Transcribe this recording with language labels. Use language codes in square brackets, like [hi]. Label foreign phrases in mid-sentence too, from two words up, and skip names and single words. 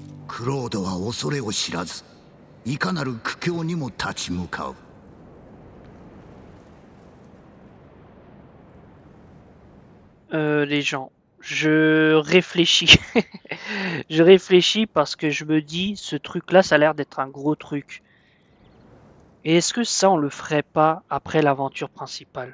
[ja] クロードは恐れを知らず、いかなる苦境にも立ち向かう。 [fr] Les gens, je réfléchis. Je réfléchis parce que je me dis, ce truc-là, ça a l'air d'être un gros truc. Et est-ce que ça, on le ferait pas après l'aventure principale?